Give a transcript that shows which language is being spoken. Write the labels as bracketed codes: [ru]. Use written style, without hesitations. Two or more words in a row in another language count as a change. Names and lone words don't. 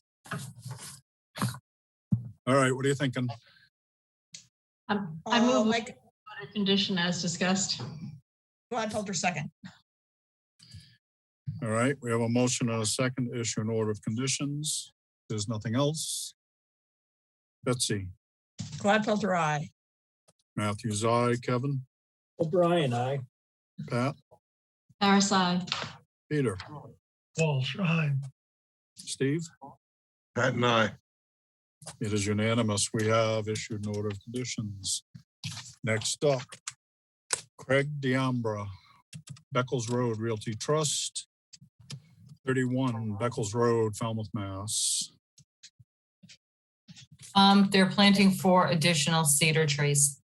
[en] All right, what are you thinking? I I'll move make, with condition as discussed. Gladfelter second. All right, we have a motion and a second to issue an order of conditions. There's nothing else. Betsy, Gladfelter, aye. Matthews, aye. Kevin, O'Brien, aye. Pat, Terrace, aye. Peter, Walsh, aye. Steve. Pat and I. It is unanimous. We have issued an order of conditions. Next up, Craig Deambra, Beckles Road Realty Trust, 31 Beckles Road, Falmouth, Mass. They're planting 4 additional cedar trees.